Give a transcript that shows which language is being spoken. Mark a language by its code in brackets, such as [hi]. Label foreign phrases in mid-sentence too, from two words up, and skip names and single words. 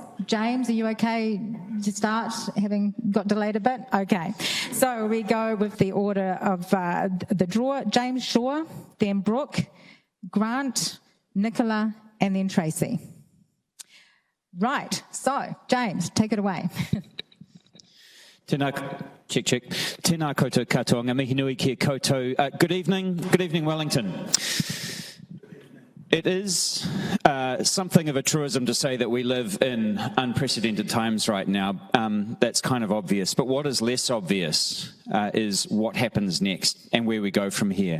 [en] James, are you okay to start, having got delayed a bit? Okay. So we go with the order of the draw. James Shaw, then Brooke, Grant, Nicola, and then Tracy. Right. So, James, take it away. [mi] Tēnā koutou katoa, ngā mihi nui kia koutou. [en] Good evening Wellington. It is something of a truism to say that we live in unprecedented times right now. That's kind of obvious, but what is less obvious is what happens next and where we go from here.